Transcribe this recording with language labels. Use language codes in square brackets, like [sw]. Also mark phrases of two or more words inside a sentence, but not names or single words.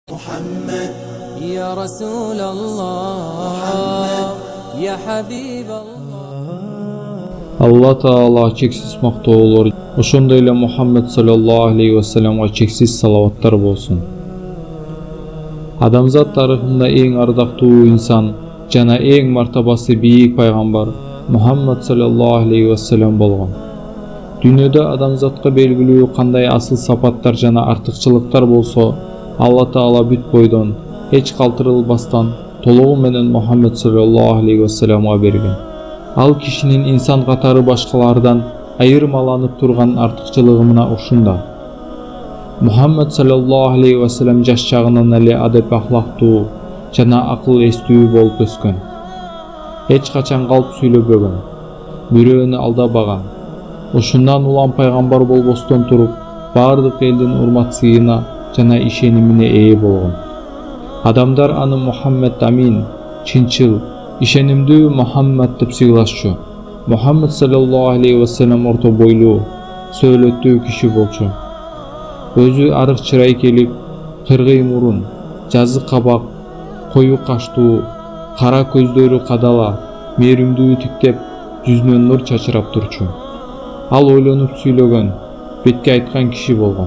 [ar] محمد يا رسول الله يا حبيب الله. [ky] Алла Таала чексиз мактоолор, ошондой эле Мухаммед [ar] صلى الله عليه وسلم [ky] чексиз салаваттар болсун. Адамзат тарыхында эң ардактуу инсан жана эң мартабасы бийик пайгамбар Мухаммед [ar] صلى الله عليه وسلم [ky] болгон. Дүйнөдө адамзатка белгилүү кандай асыл сапаттар жана артыкчылыктар болсо, Алла Таала бүт бойдон, эч калтырылбастан, толугу менен Мухаммед [ar] صلى الله عليه وسلم [ky] берген. Ал кишинин инсан катары башкалардан айырмаланып турган артыкчылыгы мына ушунда. Мухаммед [ar] صلى الله عليه وسلم [ky] жаш чагынан эле адеп ахлактуу жана акыл эстүү болуп өскөн. Эч качан калп сүйлөбөгөн, бирөөнү алдабаган. Ушундан улам пайгамбар болбостон туруп, бардык элдин урмат-сыйына жана ишенимине ээ болгон. Адамдар аны Мухаммед Амин, чынчыл, ишенимдүү Мухаммед деп сыйлашчу. Мухаммед [ar] صلى الله عليه وسلم [ky] орто бойлуу, сөөлөттүү киши болчу. Өзү арык чырай келип, кыргый мурун, жазык кабак, кою каштуу, кара көздөрү кадала, мээримдүү тиктеп, жүзүнөн нур чачырап турчу. Ал ойлонуп сүйлөгөн, бетке айткан киши болгон.